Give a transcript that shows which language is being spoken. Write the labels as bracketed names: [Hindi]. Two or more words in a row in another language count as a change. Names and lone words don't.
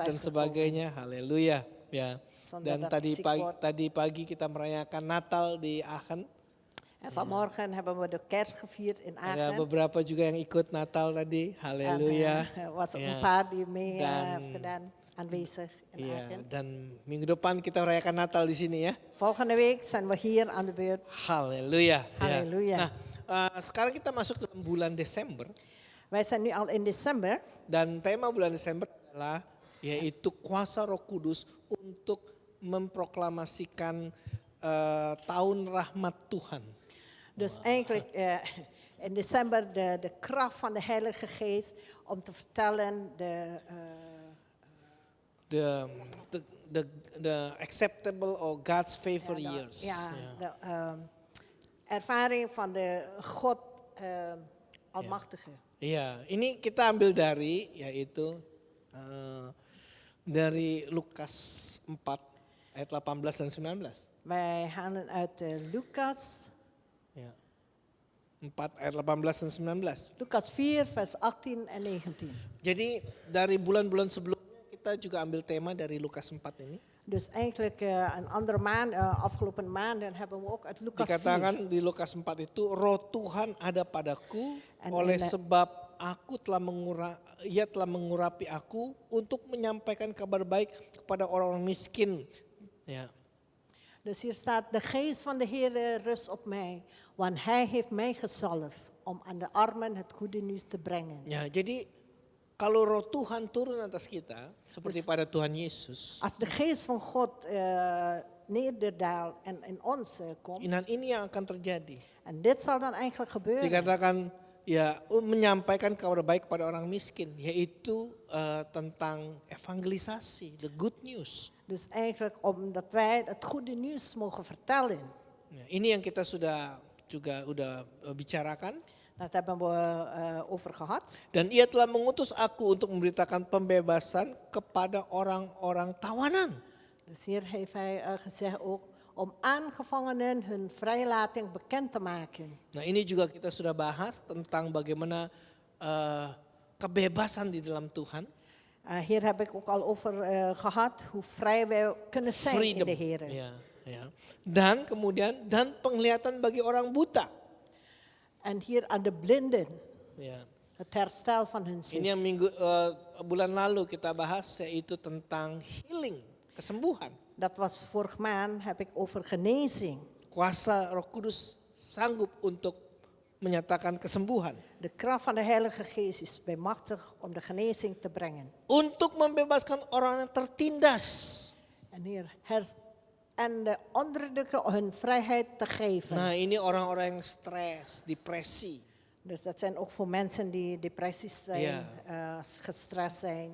[Dutch] thuis gekomen. [Indonesian] sebagainya. Haleluya. Ya. [Dutch] Zonder [Indonesian] Dan [Dutch] dat [Indonesian] tadi [Dutch] ik ziek [Indonesian] pagi, [Dutch] word. [Indonesian] tadi pagi kita merayakan Natal di Aachen. [Dutch] En vanmorgen hebben we de kerst gevierd in [Indonesian] Ada [Dutch] Aachen. [Indonesian] beberapa juga yang ikut Natal tadi. Haleluya. [Dutch] Er was ook [Indonesian] Ya. [Dutch] een paar die mee [Indonesian] Dan- [Dutch] hebben gedaan, aanwezig in [Indonesian] Iya, [Dutch] Aachen. [Indonesian] dan minggu depan kita merayakan Natal di sini ya. [Dutch] Volgende week zijn we hier aan de beurt. [Indonesian] Haleluya. Ya. Haleluya. Nah, sekarang kita masuk ke bulan Desember [Dutch] Wij zijn nu al in december. [Indonesian] dan tema bulan Desember adalah yaitu kuasa Roh Kudus untuk memproklamasikan tahun rahmat Tuhan. [Dutch] Dus eigenlijk in december de kracht van de Heilige Geest om te vertellen [English] The acceptable or God's favor years. [Dutch] de ervaring van de God Almachtige. [Indonesian] Iya, ini kita ambil dari yaitu dari Lukas 4 ayat 18 dan 19. [Dutch] Wij halen uit Lucas, [Indonesian] Ya. 4 ayat 18 dan 19. [Dutch] Lucas 4 vers 18 en 19. [Indonesian] Jadi dari bulan-bulan sebelumnya kita juga ambil tema dari Lukas 4 ini. [Dutch] Dus eigenlijk een andere maand, afgelopen maanden hebben we ook uit Lucas 4. [Indonesian] Dikatakan di Lukas 4 itu roh Tuhan ada padaku [Dutch] En [Indonesian] oleh [English] in the- [Indonesian] sebab ia telah mengurapi aku untuk menyampaikan kabar baik kepada orang-orang miskin. Ya. [Dutch] Dus hier staat, de geest van de Heer rust op mij, want hij heeft mij gezalfd om aan de armen het goede nieuws te brengen. [Indonesian] Ya, jadi kalau roh Tuhan turun atas kita seperti pada Tuhan Yesus, [Dutch] Als de geest van God neerdaalt en in ons komt, [Indonesian] dan ini yang akan terjadi. [Dutch] en dit zal dan eigenlijk gebeuren. [Indonesian] Dikatakan ya menyampaikan kabar baik kepada orang miskin, yaitu tentang evangelisasi, [English] the good news. [Dutch] Dus eigenlijk omdat wij het goede nieuws mogen vertellen. [Indonesian] Ya, ini yang kita sudah bicarakan. [Dutch] Dat hebben we over gehad. [Indonesian] Dan ia telah mengutus aku untuk memberitakan pembebasan kepada orang-orang tawanan. [Dutch] Dus hier heeft hij gezegd ook om aangevangenen hun vrijlating bekend te maken. [Indonesian] Nah ini juga kita sudah bahas tentang bagaimana kebebasan di dalam Tuhan. [Dutch] Hier heb ik ook al over gehad hoe vrij wij kunnen zijn in de Heer. [Indonesian] Ya, ya. Dan kemudian penglihatan bagi orang buta. [Dutch] En hier aan de blinden, [Indonesian] Ya. [Dutch] het herstel van hun zicht. [Indonesian] Ini yang bulan lalu kita bahas yaitu tentang healing, kesembuhan. [Dutch] Dat was vorig maand, heb ik over genezing. [Indonesian] Kuasa Roh Kudus sanggup untuk menyatakan kesembuhan. [Dutch] De kracht van de Heilige Geest is bijmachtig om de genezing te brengen. [Indonesian] Untuk membebaskan orang yang tertindas. [Dutch] En hier en de onderdrukken hun vrijheid te geven. [Indonesian] Nah ini orang-orang yang stres, depresi. [Dutch] Dus dat zijn ook voor mensen die depressies zijn, gestrest zijn.